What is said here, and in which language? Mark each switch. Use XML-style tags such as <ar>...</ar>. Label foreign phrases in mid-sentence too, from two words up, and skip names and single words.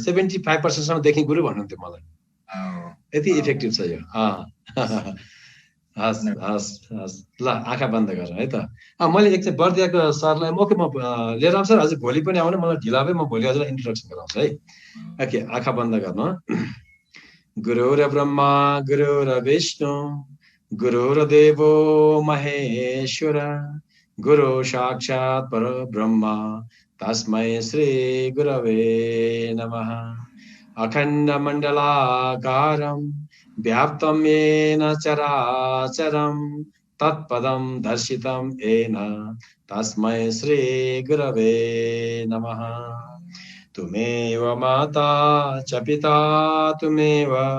<ne>75% सम्म देख्ने गुरु भन्नुहुन्थ्यो मलाई यति इफेक्टिभ छ यो हस् हस् हस् ल आँखा बन्द गर है त मैले एकचोटि बर्दियाको सरलाई ओके म लिएर आउँछु सर हजुर भोलि पनि आउनु मलाई ढिला भयो म भोलि हजुरलाई इन्ट्रोडक्सन गराउँछु है ओके आँखा बन्द गर्नु</ne> <sa>गुरुर ब्रह्मा गुरुर विष्णु गुरुर्देवो महेश्वर गुरु साक्षात् परब्रह्म तस्मै श्री गुरवे नमः अखण्डमण्डलाकारं व्याप्तं येन चराचरं तत्पदं दर्शितं येन तस्मै श्री गुरवे नमः तुमेव माता च पिता तुमेव</sa>